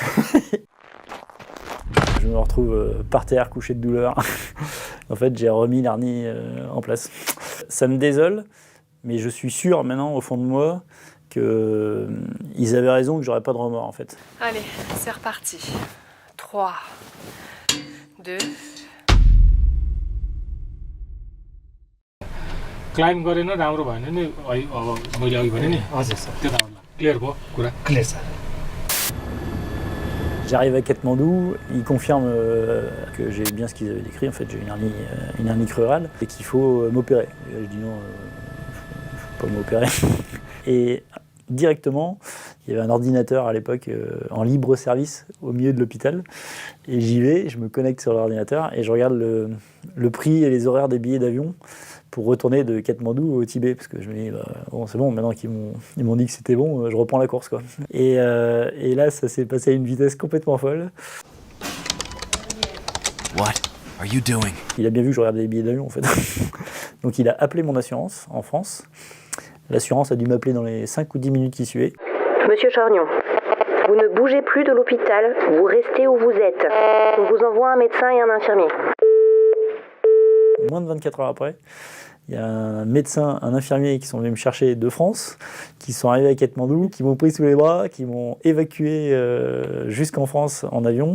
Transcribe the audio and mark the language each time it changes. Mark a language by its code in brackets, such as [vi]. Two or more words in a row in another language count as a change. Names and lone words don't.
[fr] Je me retrouve par terre, couché de douleur. En fait, j'ai remis l'hernie en place. Ça me désole, mais je suis sûr maintenant, au fond de moi, qu'ils avaient raison, que j'aurais pas de remords, en fait. Allez, c'est reparti. 3, 2... [ne] क्लाइम गरेन राम्रो भएन नि अब मैले अघि भने नि हजुर सर त्यो त क्लियर भयो कुरा क्लियर सर [fr] J'arrive à Katmandou, ils confirment que j'ai bien ce qu'ils avaient décrit, en fait j'ai une hernie crurale et qu'il faut m'opérer. Je dis non, faut pas m'opérer. Et directement, il y avait un ordinateur à l'époque en libre service au milieu de l'hôpital. Et j'y vais, je me connecte sur l'ordinateur et je regarde le prix et les horaires des billets d'avion pour retourner de Katmandou au Tibet, parce que je me dis, bon, c'est bon, maintenant qu'ils m'ont dit que c'était bon, je reprends la course, quoi. Et là, ça s'est passé à une vitesse complètement folle. [en] What are you doing? [fr] Il a bien vu que je regardais les billets d'avion, en fait. Donc il a appelé mon assurance en France. L'assurance a dû m'appeler dans les 5 ou 10 minutes qui suivaient. Monsieur Chorgnon, vous ne bougez plus de l'hôpital, vous restez où vous êtes. On vous envoie un médecin et un infirmier. Moins de 24 heures après, il y a un médecin, un infirmier qui sont venus me chercher de France, qui sont arrivés à Katmandou, qui m'ont pris sous les bras, qui m'ont évacué jusqu'en France en avion.